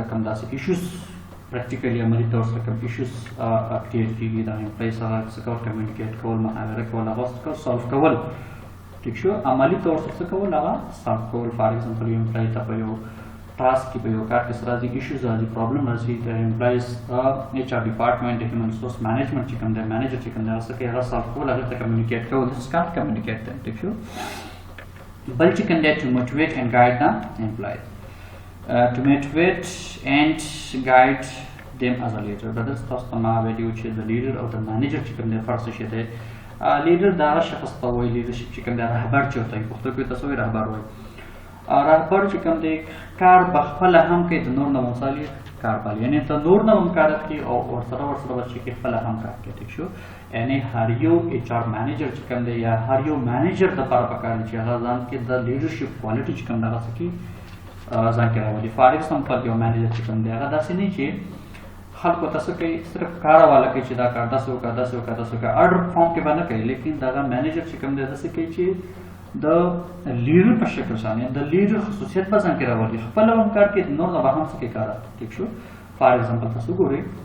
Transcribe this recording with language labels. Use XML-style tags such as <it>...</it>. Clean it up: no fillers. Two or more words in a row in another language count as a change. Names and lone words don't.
<ps>کوم داسې</ps> <en>issues practically</en> <ps>عملي طور سره کوم</ps> <en>issues create</en> <ps>کېږي د امپلای سره څه کول کمیونیکیټ کول محاوره کول هغه سالو کول ټیک شو عملي طور سره څه کول هغه سالو کول</ps> <en>for example</en> <ps>یو امپلای ته په یو ټاسک کې په یو کار کې څه راځي ایشوز راځي پرابلم راځي د</ps> <en>employees HR department</en> <ps>د</ps> <en>human resource management</en> <ps>چې کوم دی مینیجر چې کوم دی هغه څه کوي هغه سالو کول هغې ته کمیونیکیټ کول</ps> <en>this is called communicate</en> <ps>دی ټیک شو بل چې کوم دی</ps> <en>to motivate and guide</en> <ps>د</ps> <en>employees to motivate and guide them as a leader brothers</en> <ps>تاسو ته ما ویلي چې د لیډر او د مینیجر چې کوم دی فرق څه شی دی لیډر د هغه شخص ته وایي لیډرشپ چې کوم دی رهبر چې ورته وایي پښتو کې تاسو وایي رهبر وایي رهبر چې کوم دی کار په خپله هم کوي د نور نه مثالي کار پالي یعنې ته نور نه هم کار کوي او ورسره به چې کوي خپله هم کار کوي ټیک شو یعنې هر یو</ps> <en>HR manager</en> <ps>چې کوم دی یا هر یو مینیجر دپاره پکار دی چې هغه ځان کې د</ps> <en>leadership quality</en> <ps>چې کوم دی هغه څه کړي ځان کې راولي</ps> <en>for example</en> <ps>یو مینیجر چې کوم دی هغه داسې نه چې خلکو ته څه کوي صرف کار والا کوي چې دا کار داسې وکړه داسې وکړه داسې وکړه</ps> <en>order form</en> <ps>کې به نه کوي لیکن دغه مینیجر چې کوم دی داسې کوي چې د لیډر په شکل باندې د لیډر خصوصیت په ځان کې راولي خپله هم کار کوي نور نه به هم څه کوي کار ټیک شو</ps> <en>for example</en> <ps>تاسو ګورئ</ps>